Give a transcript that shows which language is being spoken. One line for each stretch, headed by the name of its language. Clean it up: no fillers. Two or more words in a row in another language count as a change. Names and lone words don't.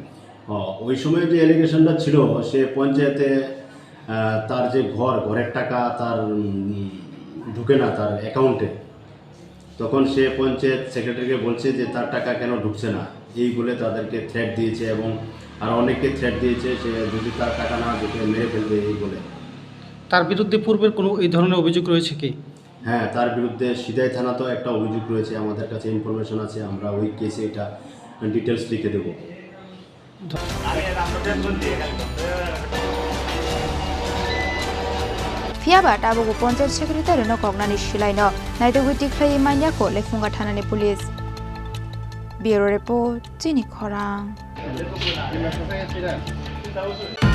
Bangla: ওই সময় যে অ্যালিগেশনটা ছিল সে পঞ্চায়েতে তার যে ঘরের টাকা তার ঢুকে না তার অ্যাকাউন্টে তখন সে পঞ্চায়েত সেক্রেটারিকে বলছে যে তার টাকা কেন ঢুকছে না এই বলে তাদেরকে থ্রেট দিয়েছে এবং আর অনেককে থ্রেট দিয়েছে সে যদি তার টাকা না ঢুকে মেরে ফেলবে এই বলে তার বিরুদ্ধে পূর্বের কোনো এই ধরনের অভিযোগ রয়েছে কি হ্যাঁ তার বিরুদ্ধে সিদাই থানাতেও একটা অভিযোগ রয়েছে আমাদের কাছে ইনফরমেশন আছে আমরা ওই কেসে এটা ডিটেলস লিখে দেবো
Kok Borok: Fiaba tabugo ponchayat secretary no kognani shilaino naitogu tiklai manya ko Lefunga thanani
English: police Bureau report
Kok Borok: Chini Khorang